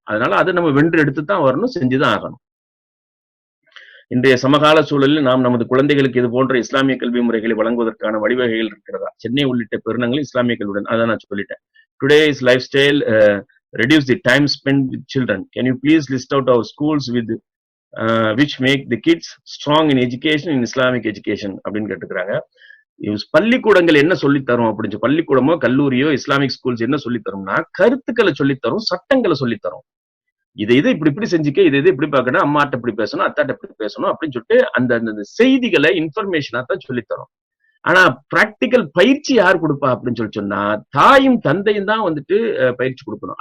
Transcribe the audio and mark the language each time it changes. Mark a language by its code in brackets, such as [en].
[ta] அதனால அது நம்ம வென்று எடுத்துதான் வரணும், செஞ்சுதான் ஆகணும். இன்றைய சமகால சூழலில் நாம் நமது குழந்தைகளுக்கு இது போன்ற இஸ்லாமிய கல்வி முறைகளை வழங்குவதற்கான வழிவகைகள் இருக்கிறதா? சென்னை உள்ளிட்ட பெருநகரில் இஸ்லாமிய கல்வியுடன், அதான் நான் சொல்லிட்டேன். [en] Today's lifestyle reduce the time spent with children. Can you please list out our schools with which make the kids strong in education, in Islamic education [ta] அப்படின்னு கேட்டுக்கிறாங்க. பள்ளிக்கூடங்கள் என்ன சொல்லித்தரும் அப்படின்னு பள்ளிக்கூடமோ கல்லூரியோ இஸ்லாமிக் ஸ்கூல்ஸ் என்ன சொல்லித்தரும்னா கருத்துக்களை சொல்லித்தரும், சட்டங்களை சொல்லித்தரும். இதை இப்படி செஞ்சுக்க, இதை இப்படி பார்க்கணும், அம்மாட்ட இப்படி பேசணும், அத்தாட்ட இப்படி பேசணும் அப்படின்னு சொல்லிட்டு அந்த செய்திகளை இன்ஃபர்மேஷனா தான் சொல்லித்தரும். ஆனா பிராக்டிக்கல் பயிற்சி யார் கொடுப்பா அப்படின்னு சொன்னா தாயும் தந்தையும் தான் வந்துட்டு பயிற்சி கொடுக்கணும்.